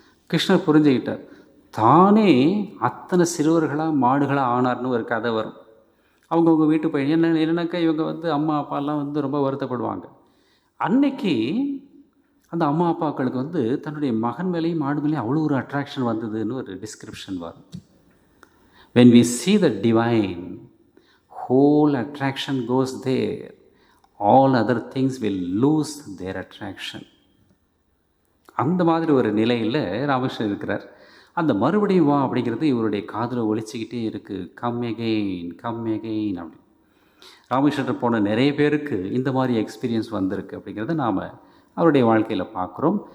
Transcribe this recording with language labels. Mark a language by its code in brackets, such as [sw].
[ta] கிருஷ்ணர் புரிஞ்சுக்கிட்டார், தானே அத்தனை சிறுவர்களாக மாடுகளாக ஆனார்னு ஒரு கதை வரும். அவங்கவுங்க வீட்டு போய் என்னன்னாக்கா இவங்க வந்து அம்மா அப்பாலாம் வந்து ரொம்ப வருத்தப்படுவாங்க. அன்னைக்கு அந்த அம்மா அப்பாக்களுக்கு வந்து தன்னுடைய மகன் மேலேயும் மாடு மேலேயும் அவ்வளோ ஒரு அட்ராக்ஷன் வந்ததுன்னு ஒரு டிஸ்கிரிப்ஷன் வரும். [en] when we see the divine, whole attraction goes there, all other things will lose their attraction. [ta] அந்த மாதிரி ஒரு நிலையில் ராமகிருஷ்ணன் இருக்கிறார். அந்த மறுபடியும் வா அப்படிங்கிறது இவருடைய காதில் ஒலிச்சிக்கிட்டே இருக்குது, [en] come again come again [ta] அப்படி. ராமகிருஷ்ணர் போன நிறைய பேருக்கு இந்த மாதிரி எக்ஸ்பீரியன்ஸ் வந்திருக்கு அப்படிங்கிறத நாம் அவருடைய வாழ்க்கையில் பார்க்குறோம்.